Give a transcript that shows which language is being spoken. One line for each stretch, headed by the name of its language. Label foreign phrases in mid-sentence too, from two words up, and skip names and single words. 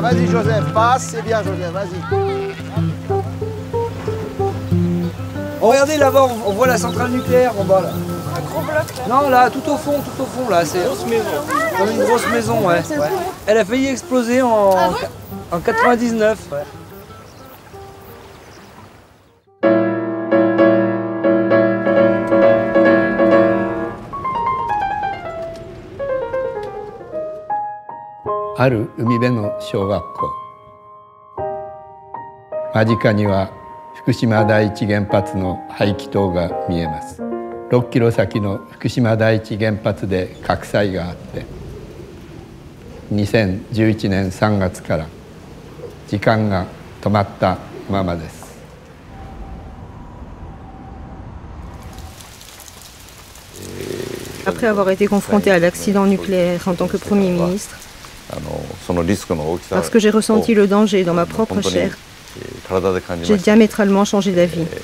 French: Vas-y, Joseph, passe. C'est bien, Joseph, vas-y. Oh, regardez là-bas, on voit la centrale nucléaire en bas là. Un gros bloc là. Non, là, tout au fond là. C'est une grosse maison. Comme une grosse maison, ouais. Elle a failli exploser en 99. Ouais.
Japanese: ある海辺の小学校。間近には福島第一原発の排気塔が見えます。6キロ先の福島第一原発で核災があって、2011年3月から時間が止まったままです。
French: Après avoir été confronté à l'accident nucléaire en tant que Premier ministre, parce que j'ai ressenti le danger dans ma propre chair, j'ai diamétralement changé d'avis.